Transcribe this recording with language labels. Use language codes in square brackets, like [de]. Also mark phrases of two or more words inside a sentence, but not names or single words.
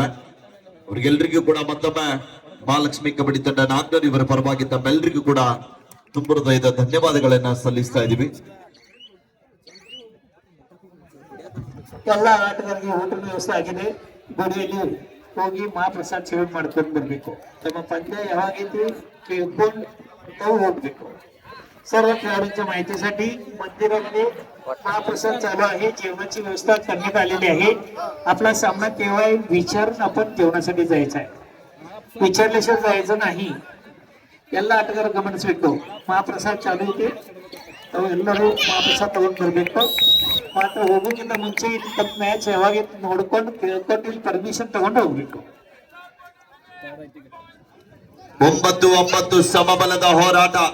[kn] ಅವರಿಗೆಲ್ಲರಿಗೂ ಕೂಡ ಮತ್ತೊಮ್ಮೆ ಮಹಾಲಕ್ಷ್ಮಿ ಕಬಡ್ಡಿ ತಂಡ ನಾಗ್ನೂರ್ ಇವರ ಪರವಾಗಿ ತಮ್ಮೆಲ್ಲರಿಗೂ ಕೂಡ ತುಂಬ ಹೃದಯದ ಧನ್ಯವಾದಗಳನ್ನ ಸಲ್ಲಿಸ್ತಾ ಇದೀವಿ. ಎಲ್ಲ ಆಟಗಾರರಿಗೆ ಊಟದ ವ್ಯವಸ್ಥೆ ಆಗಿದೆ. ಗುಡಿಯಲ್ಲಿ ಹೋಗಿ ಮಹಾಪ್ರಸಾದ್ ಸೇವನೆ ಮಾಡ್ಕೊಂಡು ಬರ್ಬೇಕು. ತಮ್ಮ ಪಂದ್ಯ ಯಾವಾಗೈತಿ ಕೇಳ್ಕೊಂಡು ತಾವು होगಬೇಕು. [mr] सर्व खेळाडूंच्या माहितीसाठी मंदिरामध्ये महाप्रसाद चालू आहे. जेवणाची व्यवस्था करण्यात आलेली आहे. आपला सामना केव्हा विचारून आपण जेवणासाठी जायचा आहे. विचारल्याशिवाय जायचं नाही. [kn] ಎಲ್ಲ ಆಟಗಾರರು ಗಮನಿಸಬೇಕು. ಮಹಾಪ್ರಸಾದ ಚಾಲು ಇದೆ. ತಾವು ಎಲ್ಲರೂ ಮಹಾಪ್ರಸಾದ ತಗೊಂಡು ಬರಬೇಕು. ಮಾತ್ರ ಹೋಗೋಕ್ಕಿಂತ ಮುಂಚೆ ಮ್ಯಾಚ್ ಯಾವಾಗ ನೋಡ್ಕೊಂಡು ಕೇಳ್ಕೊಂಡು ಇಲ್ಲಿ ಪರ್ಮಿಷನ್ ತಗೊಂಡು ಹೋಗ್ಬೇಕು. 9-9 ಸಮಬಲದ ಹೋರಾಟ.